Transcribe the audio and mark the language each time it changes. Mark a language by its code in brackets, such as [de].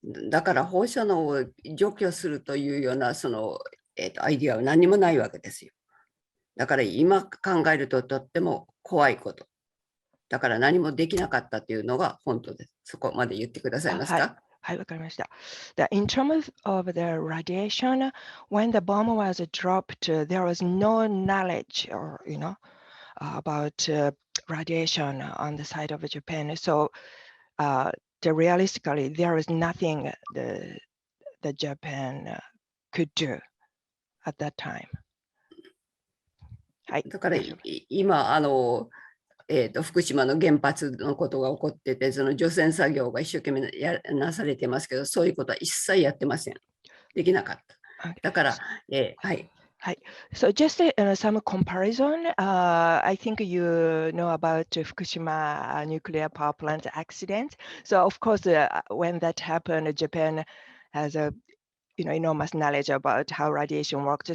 [ja] だから放射能を除去するというようなアイディアは何もないわけですよ。だから今考えるととっても怖いこと。だから何もできなかったというのが本当です。そこまで言ってくださいますか？はい、わかりました。 [en] In terms of the radiation, when the bomb was dropped, there was no knowledge or, about radiation on the side of Japan. So, realistically, there is nothing the Japan could do at that time. [ja] だから今福島の原発のことが起こってて、除染作業が一生懸命なされてますけど、そういうことは一切やってません。できなかった。だから、はい。 [en] So just some comparison. I think you know about Fukushima nuclear power plant accident. So of course, when that happened, Japan has a enormous knowledge about how radiation works.